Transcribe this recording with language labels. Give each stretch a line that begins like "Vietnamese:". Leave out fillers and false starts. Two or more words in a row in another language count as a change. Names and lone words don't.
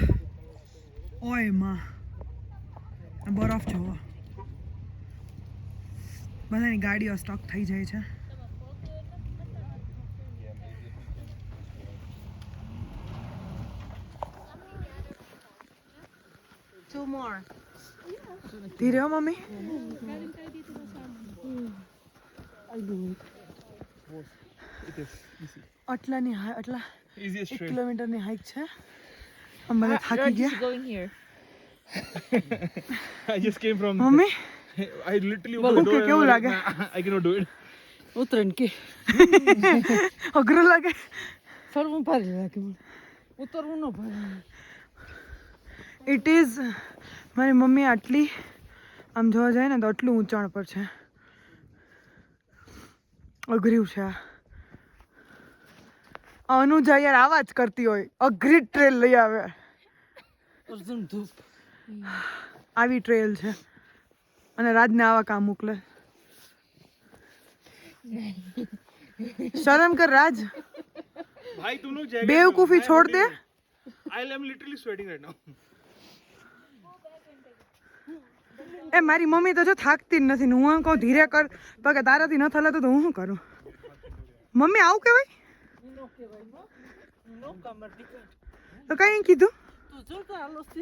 Gujarati: ઓય માં બરફ જોવો. બધાની ગાડીઓ સ્ટોક થઈ જાય છે.
English: Two more.
Gujarati: ધીરે હો મમ્મી.
English: I do it. It is easy.
Gujarati: આટલાની આટલા
English: Easiest 1 trail.
Gujarati: કિલોમીટરની હાઈક છે. અમે બધા થાકી ગયા.
English: Going here. I just came from.
Gujarati: મમ્મી
English: I literally Well, opened the door.
Gujarati: કેવું
English: and I was
Gujarati: લાગે?
English: like, "Nah, I cannot do it."
Gujarati: ઉતરણ કે અઘરું લાગે. ફરવું ભારે લાગે મને. ઉતરવું ન ભારે.
English: it is
Gujarati: મારી મમ્મી આટલી આમ જોવા જાય ને તો આટલું ઊંચાણ પર છે. અઘર્યું છે આ. અનુજા યાર આવા જ કરતી હોય. અઘરી ટ્રેલ લઈ આવે. અર્જુન ધૂપ. આવી ટ્રેલ છે અને રાજને આવા કામ મોકલે. શરમ કર રાજ.
Hindi: भाई तुम लोग जगह बेवकूफी छोड़ दे.
English: I am literally sweating right now.
Gujarati: એ મારી મમ્મી તો જો થાકતી જ નથી ને હું કહું ધીરે કર તો કે તારાથી ન થલાતું તો હું શું કરું. મમ્મી આવું કહેવાય તો કઈ કીધું તું જો તો હાલો છે.